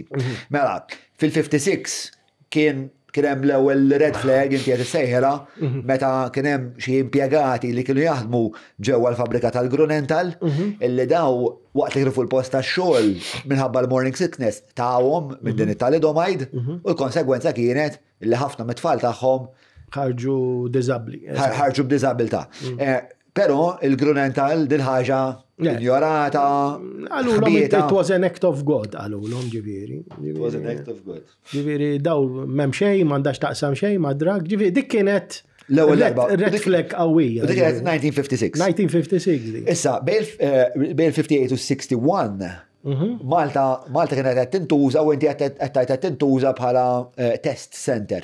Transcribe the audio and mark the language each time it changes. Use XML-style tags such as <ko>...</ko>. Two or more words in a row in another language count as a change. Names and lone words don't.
<mt>Mela, fil-56 kien hemm l-ewwel</mt> <en>red flag</en> <mt>inti qed issejħela meta kien hemm xi impjegati li kienu jaħdmu ġewwa l-fabbrika tal-Grunenthal illi daw waqt li kienu fuq il-post tax-xogħol minħabba l-</mt> <en>morning sickness</en> <mt>tawhom minn din it-thalidomide u l-konsegwenza kienet li ħafna mit-tfal tagħhom ħarġu diżabbli. ħarġu b'diżabilità. Però il-Grunenthal din ħaġa ignorata. Għalulhom</mt> <en>it was an act of God,</en> <mt>għalulhom ġifieri.</mt> <en>It was an act of God.</en> <mt>Ġifieri daw m'hemm xejn, m'għandax taqsam xejn ma' drag, ġifieri dik kienet l-ewwel darba.</mt> <en>Red flag</en> <mt>qawwija. Dik kienet 1956. 1956 dik. Issa bejn 58 u 61 Malta kienet qed tintuża u inti qed tintuża bħala test center.</mt>